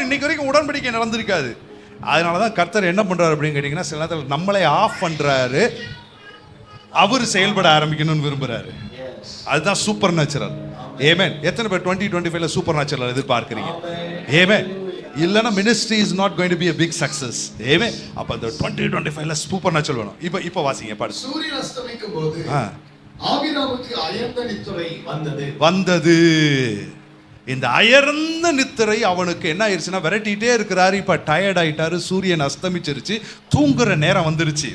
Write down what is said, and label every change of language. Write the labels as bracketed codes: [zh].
[ta] இன்னைக்கு வரைக்கும் உடன்படிக்கை நடந்திருக்காது. அதனாலதான் கர்த்தர் என்ன பண்றாரு அப்படின்னு கேட்டீங்கன்னா, சில நேரத்தில் நம்மளே ஆஃப் பண்றாரு, அவர் செயல்பட ஆரம்பிக்கணும்னு விரும்புறாரு. அதுதான் சூப்பர் நேச்சுரல். ஆமென். எத்தனை பேர் 2025 சூப்பர் நேச்சுரல் எதிர்பார்க்கிறீங்க? ஆமென். இல்லனா [en] ministry is not going to be a big success. [ta] ஆமென். அப்ப அந்த 2025 சூப்பர் நேச்சுரல் வேணும். இப்போ வாசிங்க பாரு. சூரியன் அஸ்தமிக்கும் போது ஆபிராமுக்கு அயர்ந்த நித்திரை வந்தது. இந்த அயர்ந்த நித்திரை அவனுக்கு என்ன ஆயிடுச்சுன்னா, விரட்டிகிட்டே இருக்கிறாரு. இப்போ டயர்ட் ஆயிட்டாரு, சூரியன் அஸ்தமிச்சிருச்சு, தூங்குற நேரம் வந்துருச்சு.